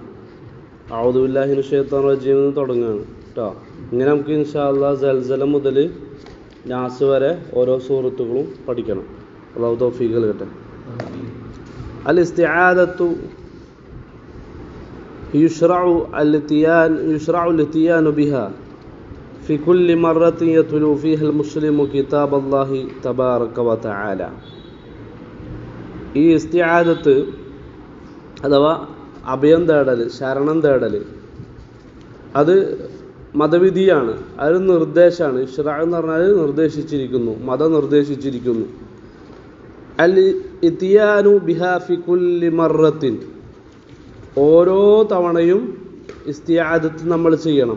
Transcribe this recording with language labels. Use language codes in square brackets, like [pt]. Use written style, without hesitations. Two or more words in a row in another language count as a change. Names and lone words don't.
[ar] أعوذ بالله من الشيطان الرجيم [ml] എന്ന് തുടങ്ങുകയാണ് കേട്ടോ. ഇങ്ങനെ നമുക്ക് [ar] إن شاء الله [ml] സൽസല മുതൽ നാസ് വരെ ഓരോ സൂറത്തുകളും പഠിക്കണം. അല്ലാഹു തൗഫീഖ് നൽകട്ടെ. [ar] الاستعاذة يشرع الاتيان بها في كل مرة يتلو فيها المسلم كتاب الله تبارك وتعالى. [ml] ഈ ഇസ്തിആദത്ത് അഥവാ അഭയം തേടൽ, ശരണം തേടൽ, അത് മതവിധിയാണ്, അതൊരു നിർദ്ദേശമാണ്. ഇശ്റാ എന്ന് പറഞ്ഞാൽ നിർദ്ദേശിച്ചിരിക്കുന്നു, മതം നിർദ്ദേശിച്ചിരിക്കുന്നു. [ar] الإتيان بها في كل مرة, [ml] ഓരോ തവണയും ഇസ്തിആദത്ത് നമ്മൾ ചെയ്യണം.